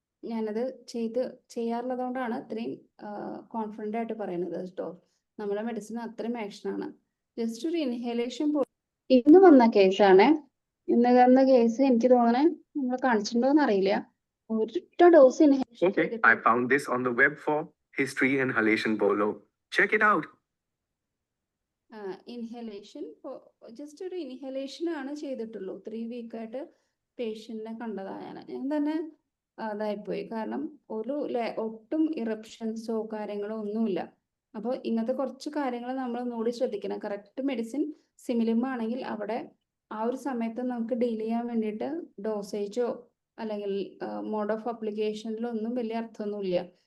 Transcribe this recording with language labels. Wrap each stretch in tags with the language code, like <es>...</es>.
<ml>ഞാനത് ചെയ്യാറുള്ളതുകൊണ്ടാണ് ഇത്രയും കോൺഫിഡൻ്റ് ആയിട്ട് പറയുന്നത് കേട്ടോ. നമ്മുടെ മെഡിസിൻ അത്രയും ആക്ഷനാണ്. ജസ്റ്റ് ഒരു ഇൻഹലേഷൻ പോലും. ഇന്ന് വന്ന കേസാണ്. ഇന്ന് വന്ന കേസ് എനിക്ക് തോന്നണേ നമ്മൾ കാണിച്ചിട്ടുണ്ടോന്ന് അറിയില്ല. ഒരൊറ്റ dose inhalation.</ml> <en>Okay, I found this on the web for history inhalation below. Check it out.</en> <ml>Inhalation just ഒരു ഇൻഹലേഷൻ ആണ് ചെയ്തിട്ടുള്ളൂ. 3 വീക്കായിട്ട് പേഷ്യന്റിനെ കണ്ടതാണ്. ഞാൻ തന്നെ അതായിപ്പോയി. കാരണം ഒട്ടും ഇറപ്ഷൻസോ കാര്യങ്ങളോ ഒന്നുമില്ല. അപ്പോൾ ഇങ്ങനത്തെ കുറച്ച് കാര്യങ്ങൾ നമ്മൾ ഒന്നുകൂടി ശ്രദ്ധിക്കണം. കറക്റ്റ് മെഡിസിൻ സിമിലിം ആണെങ്കിൽ അവിടെ ആ ഒരു സമയത്ത് നമുക്ക് ഡീൽ ചെയ്യാൻ വേണ്ടിയിട്ട് ഡോസേജോ അല്ലെങ്കിൽ മോഡ് ഓഫ് അപ്ലിക്കേഷനിലോ ഒന്നും വലിയ അർത്ഥമൊന്നുമില്ല.</ml>